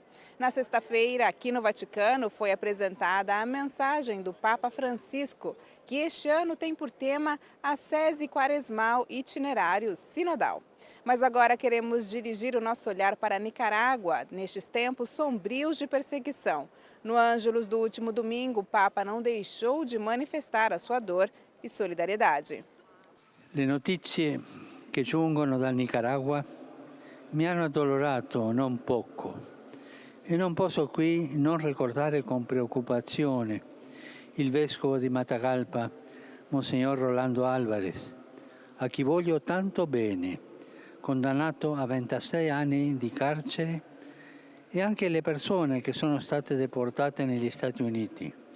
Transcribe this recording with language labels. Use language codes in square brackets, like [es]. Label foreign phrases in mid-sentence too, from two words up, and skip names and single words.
[pt] Na sexta-feira, aqui no Vaticano, foi apresentada a mensagem do Papa Francisco, que este ano tem por tema Ascese Quaresmal Itinerário Sinodal. Mas agora queremos dirigir o nosso olhar para a Nicarágua, nestes tempos sombrios de perseguição. No Ângelus do último domingo, o Papa não deixou de manifestar a sua dor e solidariedade. [it] Le notizie che giungono dal Nicaragua mi hanno addolorato non poco e non posso qui non ricordare con preoccupazione il vescovo di Matagalpa, Monsignor Rolando Álvarez, a chi voglio tanto bene, condannato a 26 anni di carcere, e anche le persone che sono state deportate negli Stati Uniti.